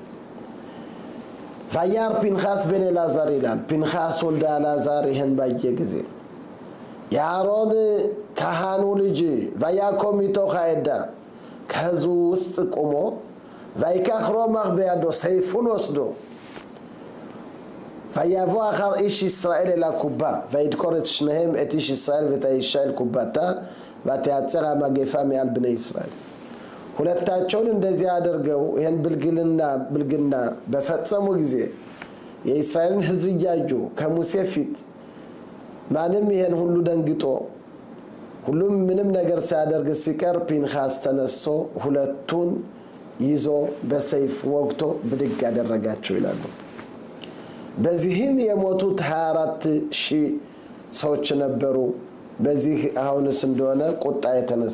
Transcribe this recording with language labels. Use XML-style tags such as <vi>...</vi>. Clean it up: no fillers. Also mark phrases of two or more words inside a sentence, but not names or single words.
<he>וירא פינחס בן אלעזר</he> <am>ይላል። ፒንኻስ ወልደ ኤልዓዛር ይሄን ባየ ጊዜ የአሮን ካህኑ ልጅ</am> <he>ויקם מתוך העדה</he> <am>ከህዝቡ ውስጥ ቆሞ</am> <he>ויקח רמח בידו</he> <am>ሰይፉን ወስዶ</am> <he>ויבוא אחר איש ישראל אל הקופה וידקור את שניהם את איש ישראל ואת האישה אל קופתה ותעצר המגפה מעל בני ישראל።</he> <am>ሁለታቸውን እንደዚህ አድርገው ይሄን ብልግና በፈጸሙ ጊዜ የእስራኤልን ህዝብ እያዩ ከሙሴ ፊት ማንም ይሄን ሁሉ ደንግጦ ሁሉም ምንም ነገር ሳያደርግ ሲቀር ፒንኻስ ተነስቶ ሁለቱን ይዞ በሰይፍ ወግቶ ብድግ ያደረጋቸው ይላሉ። በዚህም የሞቱት 24000 ሰዎች ነበሩ። በዚህ አሁንስ እንደሆነ ቁጣ የተነሳ</am>